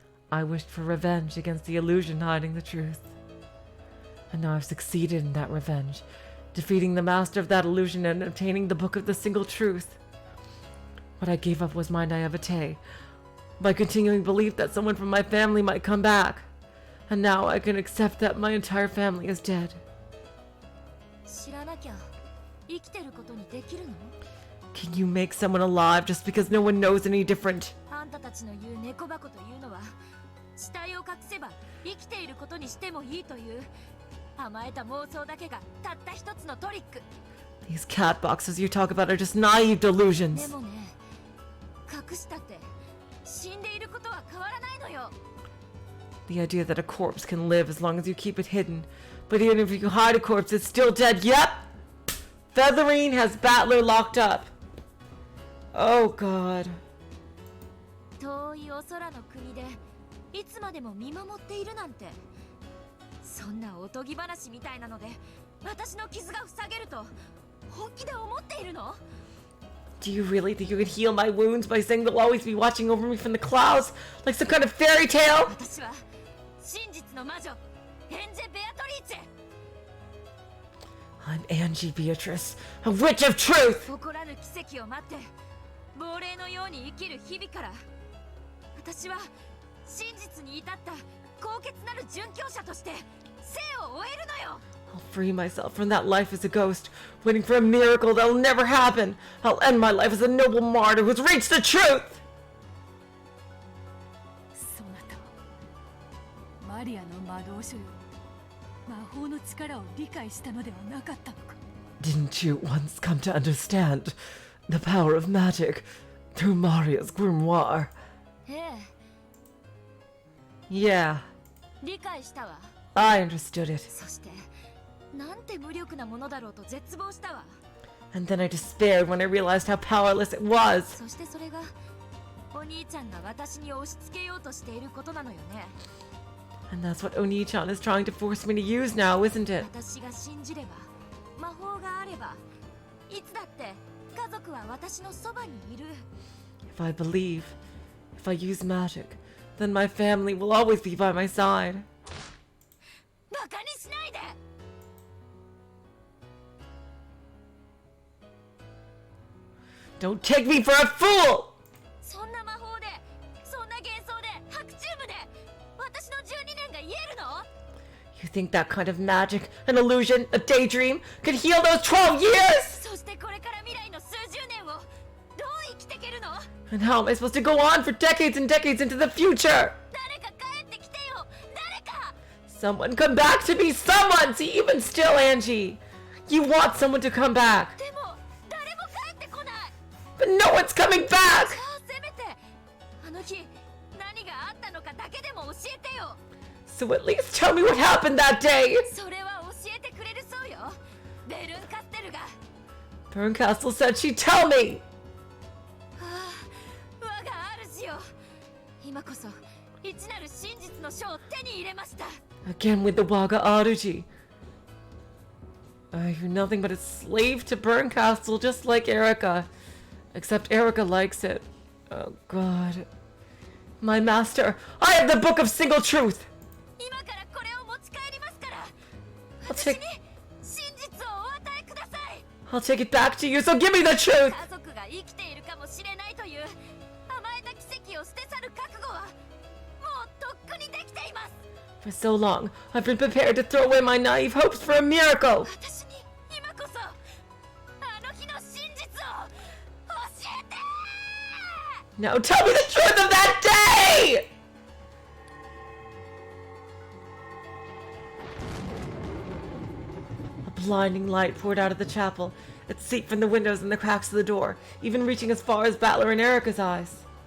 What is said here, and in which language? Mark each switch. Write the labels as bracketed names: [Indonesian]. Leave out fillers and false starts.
[English] I wished for revenge against the illusion hiding the truth. And now I've succeeded in that revenge, defeating the master of that illusion and obtaining the book of the single truth. What I gave up was my naivete, my continuing belief that someone from my family might come back. And now I can accept that my entire family is dead. [Japanese] 知らなきゃ生きてることにできるの [English] Can you make someone alive just because no one knows any different? [Japanese] あんたたちの言う猫箱というのは死体を隠せば生きていることにしてもいいという甘えた妄想だけがたった一つのトリック [English] These cat boxes you talk about are just naive [Japanese] で [English] delusions. [Japanese] もね隠したって死んでいることは変わらないのよ [English] The idea that a corpse can live as long as you keep it hidden. But even if you hide a corpse, it's still dead. Yep! Featherine has Battler locked up. Oh god. [Japanese] 遠いお空の国でいつまでも見守っているなんてそんなおとぎ話みたいなので私の傷が塞げると本気で思っているの [English] Do you really think you could heal my wounds by saying they'll always be watching over me from the clouds? Like some kind of fairy tale? [Japanese] 私は真実の魔女エンジェ・ベアトリーチェ [English] I'm Angie Beatrice, a witch of truth! [Japanese] 起こらぬ奇跡を待って亡霊のように生きる日々から私は真実に至った高潔なる殉教者として生を終えるのよ [English] I'll free myself from that life as a ghost, waiting for a miracle that'll never happen. I'll end my life as a noble martyr who's reached the truth! [Japanese] そなたはマリアの魔導書よ魔法の力を理解したのではなかったのか。 [English] Didn't you once come to understand the power of magic through Maria's grimoire? [Japanese] ええ、 [English] Yeah, [Japanese] 理解したわ。 [English] I understood it. [Japanese] そしてなんて無力なものだろうと絶望したわ。 [English] And then I despaired when I realized how powerless it was. [Japanese] そしてそれがお兄ちゃんが私に押し付けようとしていることなのよね。 [English] And that's what Oni-chan is trying to force me to use now, isn't it? [Japanese] 私が信じれば、魔法があれば、いつだって家族は私のそばにいる。 [English] If I believe, if I use magic, then my family will always be by my side. [Japanese] バカにしないで。 [English] Don't take me for a fool! [Japanese] そんな魔法で、そんな幻想で、白チューブで、私の12年が言えるの？ [English] You think that kind of magic, an illusion, a daydream, could heal those 12 years? [Japanese] そしてこれから未来の数十年をどう生きていけるの？ [English] And how am I supposed to go on for decades and decades into the future? [Japanese] 誰か帰ってきてよ。誰か。 [English] Someone come back to me! Someone! See, even still, Angie! You want someone to come back! [Japanese] でも誰も帰ってこない。 [English] But no one's coming back! [Japanese] さあせめてあの日何があったのかだけでも教えてよ。 [English] So at least tell me what happened that day! [Japanese] それは教えてくれるそうよ。ベルンカステルが。 [English] Bernkastel said she'd tell me! [Japanese] 我が主よ。今こそ一なる真実の書を手に入れました。 [English] Again with the Waga Aruji. You're nothing but a slave to Bernkastel, just like Erika. Except Erika likes it. Oh god. My master, I have the book of single truth! [Japanese] 今からこれを持ち帰りますから。 [English] I'll [Japanese] 私に [English] take, [Japanese] 真実をお与えください。 [English] I'll take it back to you, so give me the truth! [Japanese] 家族が生きているかもしれないという甘えた奇跡を捨て去る覚悟はもうとっくにできています。 [English] For so long, I've been prepared to throw away my naive hopes for a miracle! [Japanese] 私に今こそあの日の真実を教えて。 [English] Now tell me the truth of that day! A blinding light poured out of the chapel. It seeped from the windows and the cracks of the door, even reaching as far as Battler and Erika's eyes.